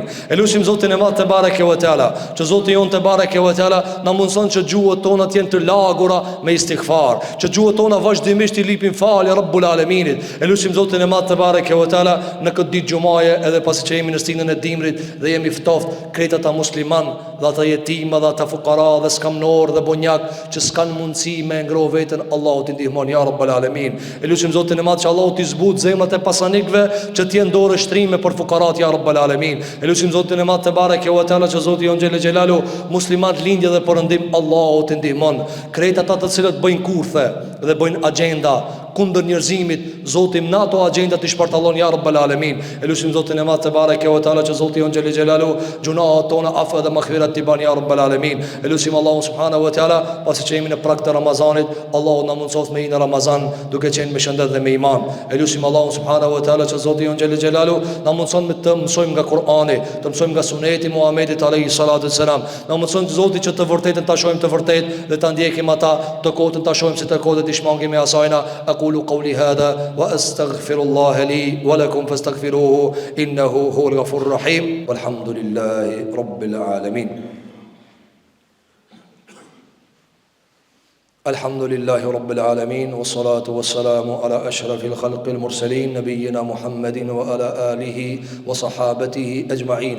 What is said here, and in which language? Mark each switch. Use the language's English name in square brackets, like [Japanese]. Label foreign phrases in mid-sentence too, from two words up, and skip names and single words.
[Albanian] E lusim Zotin e madh [Arabic] تبارك وتعالى, [Albanian] që Zoti jon [Arabic] تبارك وتعالى [Albanian] na mundson që gjuhët tona të jenë të lagura me istighfar, që gjuhët tona vazhdimisht i lipin falje [Arabic] رب العالمين. [Albanian] E lusim Zotin e madh [Arabic] تبارك وتعالى [Albanian] në këtë ditë xumaje, edhe pasi që jemi në stinën e dimrit dhe jemi ftoftë ata musliman dhe ata jetima dhe ata fukara dhe skamnor dhe bonjak që s'kan mundësi me ngro veten, Allahu t'i ndihmon [Arabic] يا رب العالمين. [Albanian] E lutim Zotin e madh që Allahu t'i zbut zemrat e pasanikëve që t'jenë dorë shtrime për fukarat [Arabic] يا رب العالمين. [Albanian] E lutim Zotin e madh [Arabic] تبارك وتعالى [Albanian] që Zoti jon [Arabic] جل جلاله [Albanian] musliman lindje dhe përëndim, Allahu t'i ndihmon. Krejt ata të cilët bëjnë kurthe dhe bëjnë agenda kundër njerëzimit, Zoti në ato agenda të shpartallon [Arabic] يا رب العالمين. [Albanian] E lutim Zotin e madh [Arabic] تبارك وتعالى [Albanian] që Zoti jon [Arabic] جل جلاله [Albanian] gjunaat tona afa dhe maghfirat t'i ban [Arabic] يا رب العالمين. [Albanian] E lutim Allahu [Arabic] سبحانه وتعالى [Albanian] pasi që jemi në prag të Ramazanit, Allahu na mundsoft me në Ramazan duke qenë me shëndet dhe me iman. E lutim Allahu [Arabic] سبحانه وتعالى [Albanian] që Zoti jon [Arabic] جل جلاله [Albanian] na mundson me të mësojmë nga Kur'ani, të mësojmë nga suneti Muhamedit [Arabic] عليه الصلاة والسلام. [Albanian] Na mundson Zoti që të vërtetën ta shohim të vërtetë dhe ta ndjekim ata, të kotën ta shohim si të kotën, të shmangim me asajna. [Arabic] أقول قولي هذا وأستغفر الله لي ولكم فاستغفروه إنه هو الغفور الرحيم. والحمد لله رب العالمين. الحمد لله رب العالمين والصلاة والسلام على أشرف الخلق المرسلين نبينا محمد وعلى آله وصحابته أجمعين.